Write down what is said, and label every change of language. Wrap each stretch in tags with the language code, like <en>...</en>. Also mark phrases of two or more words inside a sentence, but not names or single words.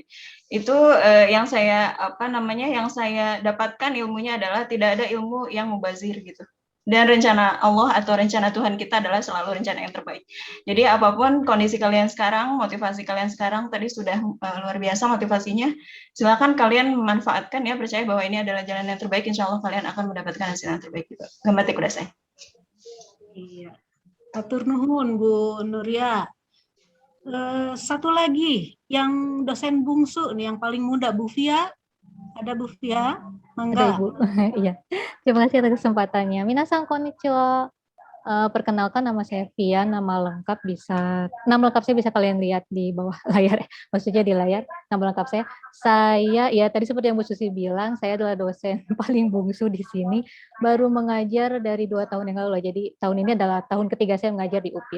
<id>Itu yang saya yang saya dapatkan ilmunya adalah tidak ada ilmu yang mubazir gitu. Dan rencana Allah atau rencana Tuhan kita adalah selalu rencana yang terbaik. Jadi apapun kondisi kalian sekarang, motivasi kalian sekarang tadi sudah luar biasa motivasinya. Silakan kalian memanfaatkan ya, percaya bahwa ini adalah jalan yang terbaik.</id> <ar>إن شاء الله</ar> <id>kalian akan mendapatkan hasil yang terbaik juga.</id> <ja>頑張ってください.</ja> <su>Iya. Atur nuhun Bu Nuria.</su> <id>Satu lagi yang dosen bungsu nih yang paling muda, Bu Fia. Ada Bu Fia? Mangga. Ada Ibu. Iya. Terima kasih atas kesempatannya.</id> <ja>皆さんこんにちは.</ja> <id>Perkenalkan, nama saya Fia, nama lengkap saya bisa kalian lihat di bawah layar, maksudnya di layar. Nama lengkap saya ya tadi seperti yang Bu Susi bilang, saya adalah dosen paling bungsu di sini, baru mengajar dari 2 tahun yang lalu, jadi tahun ini adalah tahun ketiga saya mengajar di UPI.</id>